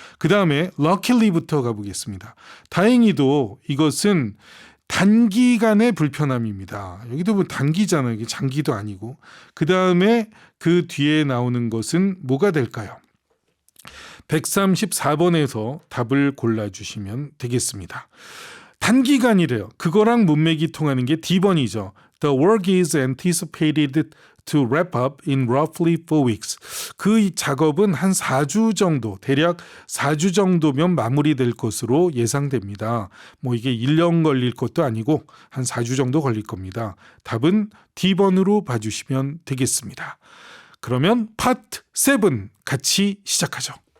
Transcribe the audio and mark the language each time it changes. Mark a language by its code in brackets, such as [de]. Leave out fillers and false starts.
[ko] 그 다음에 luckily부터 가보겠습니다. 다행히도 이것은 단기간의 불편함입니다. 여기도 뭐 단기잖아요. 이게 장기도 아니고. 그 다음에 그 뒤에 나오는 것은 뭐가 될까요? 134번에서 답을 골라주시면 되겠습니다. 단기간이래요. 그거랑 문맥이 통하는 게 D번이죠. [en] The work is anticipated to wrap up in roughly 4 weeks. [ko] 그 작업은 한 4주 정도, 대략 4주 정도면 마무리될 것으로 예상됩니다. 뭐 이게 1년 걸릴 것도 아니고 한 4주 정도 걸릴 겁니다. 답은 D번으로 봐주시면 되겠습니다. 그러면 파트 7 같이 시작하죠.